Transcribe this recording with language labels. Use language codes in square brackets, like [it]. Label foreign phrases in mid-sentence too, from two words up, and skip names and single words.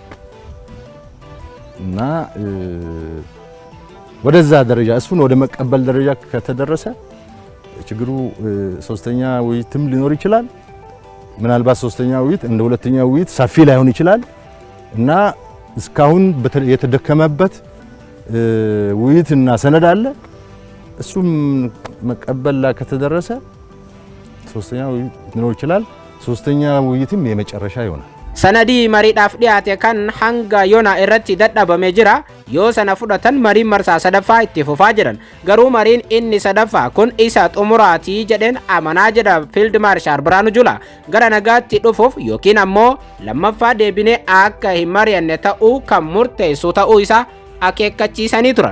[am] እና ወደዛ ደረጃ እሱን ወደ መቀበል ደረጃ ከተደረሰ ችግሩ ሶስተኛ ውይይትም ሊኖር ይችላል። ምናልባት ሶስተኛ ውይይት እንደ ሁለተኛ ውይይት ሰፊ ላይሆን ይችላል እና እስካሁን የተደከመበት ውይይትና ሰነድ አለ። እሱም መቀበል ላይ ከተደረሰ ሶስተኛ ውይይት ሊኖር ይችላል። ሶስተኛ ውይይትም የመጨረሻ ይሆናል። [om] Sanadii mariidhaaf dhiyaate kan hanga yoona irratti dadhabamee jira. Yoo sana fudhatan mariin marsaa sadaffaa itti fufaa jiran. Garuu mariin inni sadaffaa kun isa xumuraatii jedheen amanaa jedha Fiild Maarshaal Biraanuu Juulaa. Gara nagaatti dhufuuf yookiin ammoo lammaffaa deebinee akka hin mari'anne ta'uu kan murteessu ta'uu isaa akeekkachiisanii turan.